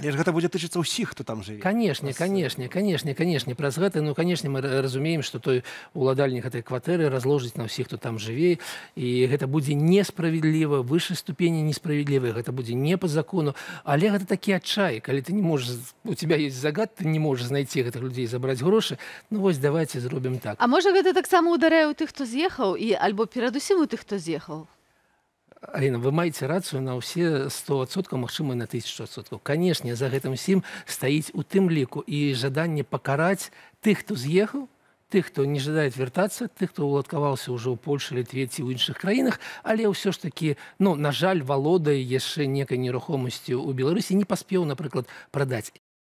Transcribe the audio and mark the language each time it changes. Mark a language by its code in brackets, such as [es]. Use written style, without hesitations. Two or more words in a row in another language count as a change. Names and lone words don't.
[be] Але ж гэта будзе тычыцца ўсіх, хто там жыве. Канешне. Праз гэта, ну, канешне, мы разумеем, што той уладальнік гэтай кватэры разложыць на ўсіх, хто там жыве, і гэта будзе несправедліва, вышэй ступені несправедліва, гэта будзе не па закону, але гэта такі адчай, калі [ru] ты не можешь, у тебя есть [be] загад, [ru] ты не можешь [be] знайти гэтых людей, забраць грошы, ну вось давайте зробім так. А можа гэта таксама ударае ў тых, хто з'ехаў, і альбо перадусім у тых, хто з'ехаў? Аліна, вы маеце рацыю на ўсе 100%, магчыма, на 1000%. Канешне, за гэтым усім стаіць у тым ліку і жаданне пакараць тых, хто з'ехаў, тых, хто не жадае вяртацца, тых, хто уладкаваўся ўжо ў Польшы, Літве ці ў іншых краінах, але ўсё ж такі, ну, на жаль, валодае яшчэ некай нерухомасцю ў Беларусі, не паспеў, напрыклад, прадаць.